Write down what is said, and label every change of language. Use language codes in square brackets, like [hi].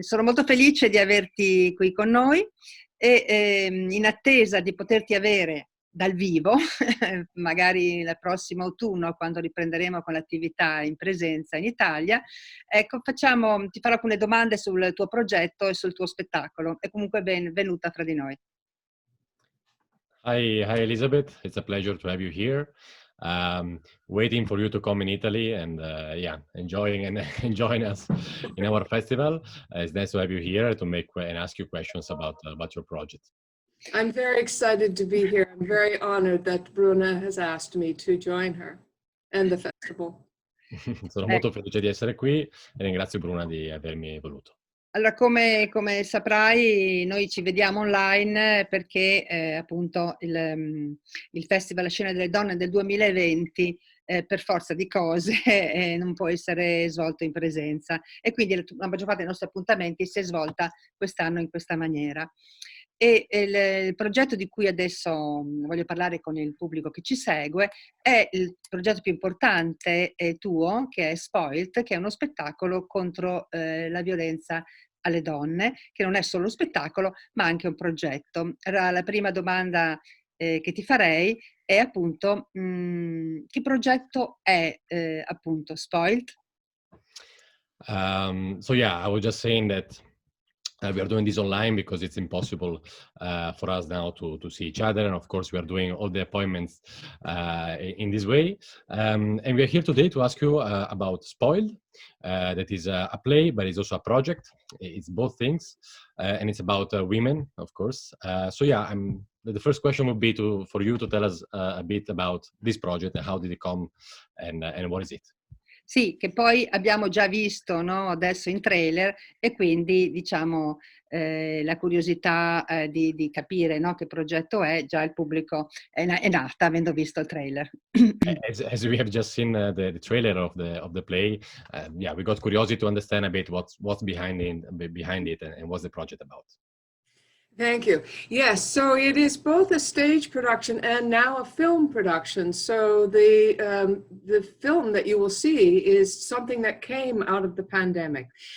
[it] Sono molto felice di averti qui con noi e in attesa di poterti avere dal vivo, magari il prossimo autunno, quando riprenderemo con l'attività in presenza in Italia. Ecco, ti farò alcune domande sul tuo progetto e sul tuo spettacolo. E comunque benvenuta fra di noi. [en] Hi, Elizabeth. It's a pleasure to have you here. Waiting for you to come in Italy and yeah, enjoying and enjoying us in our festival. It's nice to have you here to make and ask you questions about your project. I'm very excited to be here. I'm very honored that Bruna has asked me to join her and the festival. [it] Sono molto felice di essere qui e ringrazio Bruna di avermi voluto. Allora, come saprai, noi ci vediamo online perché appunto il Festival Scena delle Donne del 2020 per forza di cose non può essere svolto in presenza, e quindi la maggior parte dei nostri appuntamenti si è svolta quest'anno in questa maniera. E il progetto di cui adesso voglio parlare con il pubblico che ci segue è il progetto più importante tuo, che è Spoilt, che è uno spettacolo contro la violenza alle donne, che non è solo uno spettacolo ma anche un progetto. La prima domanda che ti farei è appunto che progetto è appunto Spoilt? [en] So yeah, I was just saying that we are doing this online because it's impossible for us now to see each other, and of course we are doing all the appointments in this way. And we are here today to ask you about Spoiled. That is a play, but it's also a project. It's both things, and it's about women, of course. So yeah, the first question would be for you to tell us a bit about this project and how did it come, and what is it? [it] Sì, che poi abbiamo già visto, no, adesso in trailer, e quindi diciamo la curiosità di capire, no, che progetto è, già il pubblico è nata avendo visto il trailer. [en] As we have just seen the trailer of the play, yeah, we got curiosity to understand a bit what's behind it and what's the project about. Thank you. Yes, so it is both a stage production and now a film production. So the film that you will see is something that came out of the pandemic.